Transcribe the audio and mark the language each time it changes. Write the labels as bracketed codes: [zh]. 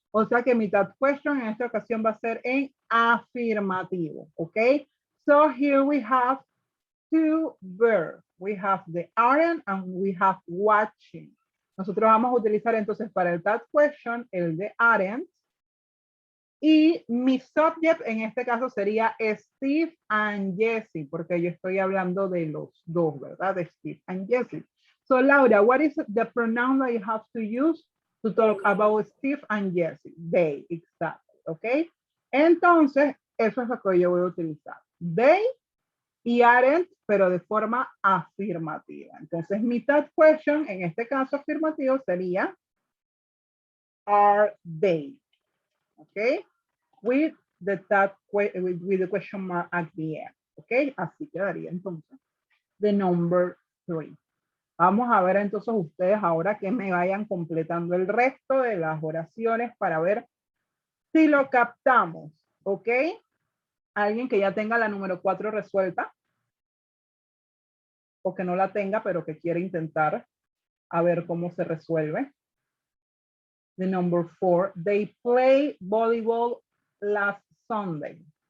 [es] O sea que mi that question en esta ocasión va a ser en afirmativo, ¿ok? [en] So here we have two verbs. We have the aren't and we have watching. [es] Nosotros vamos a utilizar entonces para el that question el de aren't. Y mi subject en este caso sería Steve and Jesse, porque yo estoy hablando de los dos, ¿verdad? De Steve and Jesse. [en] So Laura, what is the pronoun that you have to use to talk about Steve and Jesse? They, exactly, ¿ok? [es] Entonces, eso es lo que yo voy a utilizar. They y aren't, pero de forma afirmativa. Entonces, mi that question, en este caso afirmativo, sería [en] are they, [es] ¿ok? [en] With the with the question mark at the end, ¿ok? [es] Así quedaría entonces. [en] The number 3. [es] Vamos a ver entonces ustedes ahora que me vayan completando el resto de las oraciones para ver si lo captamos, ¿ok? Alguien que ya tenga la número 4 resuelta o que no la tenga pero que quiere intentar a ver cómo se resuelve. [en] The number 4, they play volleyball last Sunday.